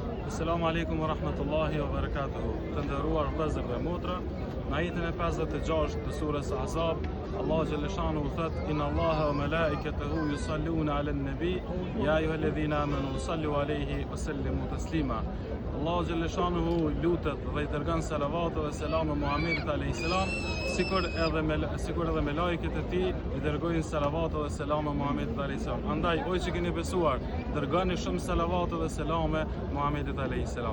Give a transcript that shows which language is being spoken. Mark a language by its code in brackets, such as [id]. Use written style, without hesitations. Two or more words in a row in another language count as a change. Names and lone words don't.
[ar] السلام عليكم ورحمة الله وبركاته. [sq] Të nderuar vëllezër dhe motra, në ajetin e 56 të surës Ahzab, Allah xhaleshanu thot: [ar] إن الله وملائكته يصلون على النبي يا أيها الذين آمنوا صلوا عليه وسلموا تسليما. [sq] Allah xhaleshanu lutet dhe I dërgon salavat dhe selam Muhamedit [ar] عليه السلام, [sq] sikur edhe me lajket e tij I dërgojnë salavat dhe selam Muhamedit [ar] عليه السلام. [sq] Andaj, oj që keni besuar, dërgoni shumë salavat dhe selame Muhamedit [ar] عليه السلام.